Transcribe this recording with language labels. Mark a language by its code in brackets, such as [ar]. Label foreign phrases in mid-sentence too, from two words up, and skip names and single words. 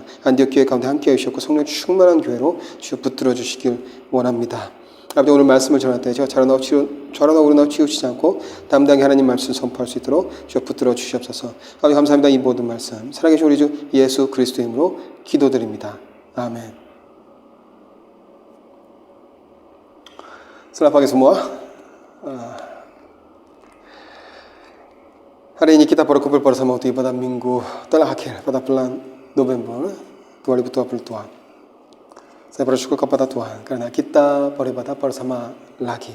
[ko] 안디옥 교회 가운데 함께 하시옵고 성령 충만한 교회로 주여 붙들어 주시길 원합니다. 아버지 오늘 말씀을 전할 때 제가 좌로나 우러나 치우치지 않고 담대하게 하나님 말씀을 선포할 수 있도록 주여 붙들어 주시옵소서. 아버지 감사합니다. 이 모든 말씀 살아계신 우리 주 예수 그리스도의 이름으로 기도드립니다. 아멘. [id] Selamat pagi semua. Hari ini kita berkumpul bersama waktu ibadah minggu terakhir pada bulan November 2022. Saya bersyukur kepada Tuhan karena kita beribadah bersama lagi.